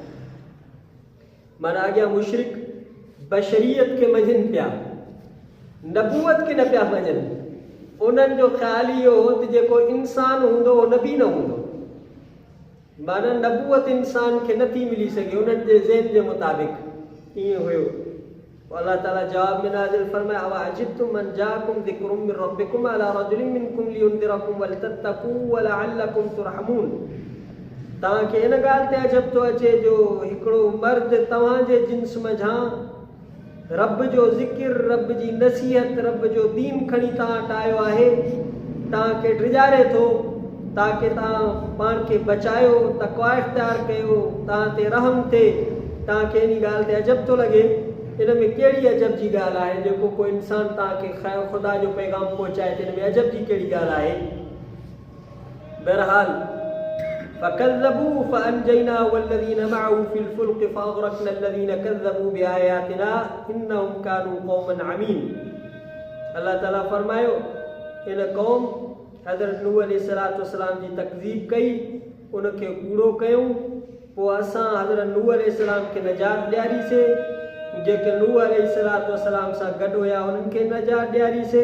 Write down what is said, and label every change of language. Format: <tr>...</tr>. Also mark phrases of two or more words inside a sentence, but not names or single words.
<sd>माना अॻियां मुशरिक बशरियत खे मञनि पिया, नबूवत खे न पिया मञनि। उन्हनि जो ख़्यालु इहो हो त जेको इंसान हूंदो उहो नबी न हूंदो, माना नबूवत इंसान खे नथी मिली सघे उन्हनि जे ज़हन जे मुताबिक़ ईअं हुयो। अल्लाह ताला जवाब में नाज़िल फरमाया,</sd> <ar>أوعجبتم أن جاءكم ذكر من ربكم على رجل منكم لينذركم ولتتقوا ولعلكم ترحمون.</ar> <sd>तव्हांखे इन ॻाल्हि ते अजब थो अचे जो हिकिड़ो मर्द तव्हांजे जिन्स मंझां रब जो ज़िकिर, रब जी नसीहत, रब जो दीन खणी तव्हां वटि आयो आहे, तव्हांखे ड्रिजारे थो ताकि तव्हां पाण खे बचायो, तक़वा इख्तियार कयो, तव्हां ते रहम थिए। तव्हांखे इन ॻाल्हि ते अजब थो लॻे, इन में कहिड़ी अजब जी ॻाल्हि आहे? जेको कोई इंसान तव्हांखे ख़ैरु ख़ुदा जो पैगाम पहुचाए त इन में अजब जी कहिड़ी ॻाल्हि आहे?</sd> <ar>बहरहाल فكذبوا فأنجينا والذين معه في الفلك فأغرقنا الذين كذبوا بآياتنا إنهم كانوا قوما عمين.</ar> <sd>अल्लाह ताला फरमायो, इन क़ौम हज़रत नूह अलैहिस्सलाम जी तकज़ीब कई, उनखे कूड़ो कयूं, पोइ असां हज़रत नूह अलैहिस्सलाम खे नजात ॾियारीसीं, जेके नूह अलैहिस्सलाम सां गॾु हुया उन्हनि खे नजात ॾियारीसीं।</sd>